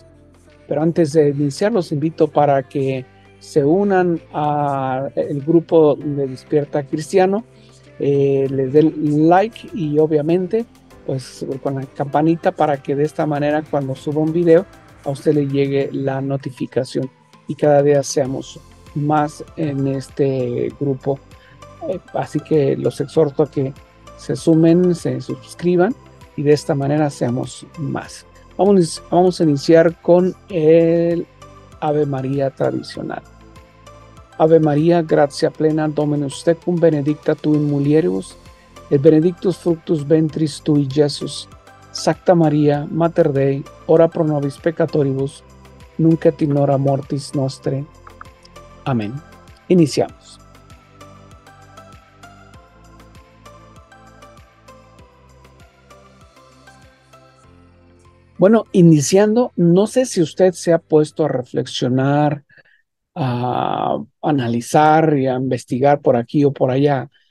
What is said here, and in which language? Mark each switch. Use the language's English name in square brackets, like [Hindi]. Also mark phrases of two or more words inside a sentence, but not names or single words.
[Spanish] Pero antes de iniciar, los invito para que se unan al grupo de Despierta Cristiano, les den like y obviamente pues con la campanita para que de esta manera cuando suba un video a usted le llegue la notificación y cada día seamos más en este grupo. Así que los exhorto a que se sumen, se suscriban y de esta manera seamos más. Vamos a iniciar con el Ave María tradicional. [Latin] Ave María, gratia plena, Dominus tecum, benedicta tu in mulieribus, et benedictus fructus ventris tui, Iesus. Sacta Maria, Mater Dei, ora pro nobis peccatoribus, nunc et in hora mortis nostre. [Spanish] Amén. Iniciamos. Bueno, iniciando, no sé si usted se ha puesto a reflexionar, a analizar y a investigar por aquí o por allá